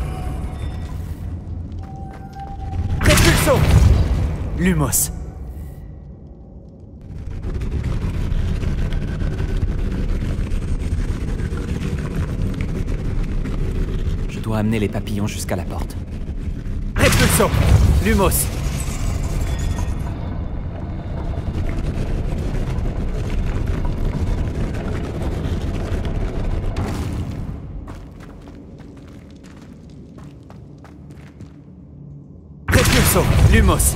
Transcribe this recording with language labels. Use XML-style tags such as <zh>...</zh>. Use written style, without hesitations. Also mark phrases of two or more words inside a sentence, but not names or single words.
<fr>Répulsion. Lumos. Je dois amener les papillons jusqu'à la porte. Répulsion. Lumos. Répulsion. Lumos.</fr>